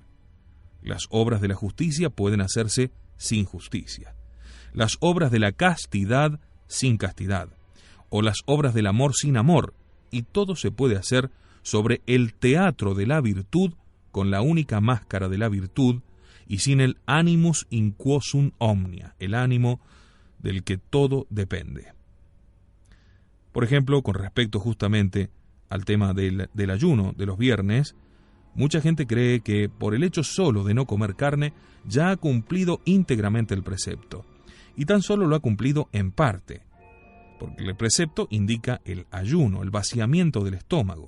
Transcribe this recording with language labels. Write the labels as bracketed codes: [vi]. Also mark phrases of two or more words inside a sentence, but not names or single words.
[es] Las obras de la justicia pueden hacerse sin justicia, las obras de la castidad sin castidad, o las obras del amor sin amor, y todo se puede hacer sobre el teatro de la virtud con la única máscara de la virtud y sin el [la] animus in quo sunt omnia, [es] el ánimo del que todo depende. Por ejemplo, con respecto justamente al tema del ayuno de los viernes, mucha gente cree que por el hecho solo de no comer carne ya ha cumplido íntegramente el precepto, y tan solo lo ha cumplido en parte, porque el precepto indica el ayuno, el vaciamiento del estómago.